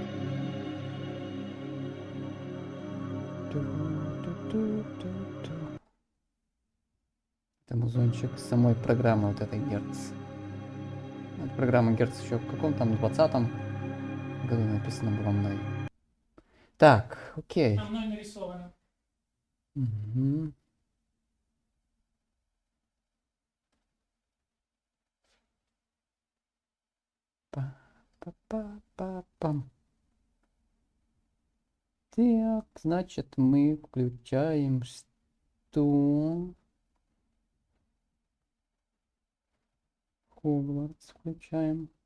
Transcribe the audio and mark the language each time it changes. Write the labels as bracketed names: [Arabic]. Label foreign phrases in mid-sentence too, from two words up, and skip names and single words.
[Russian] Это музончик самой программы вот этой Герц. Программа Герц еще в каком там 20-м году написано было мной. Так, окей. Там мной нарисовано. Угу. Па-па-па-па-пам. Так, значит, мы включаем что? Хогвартс включаем.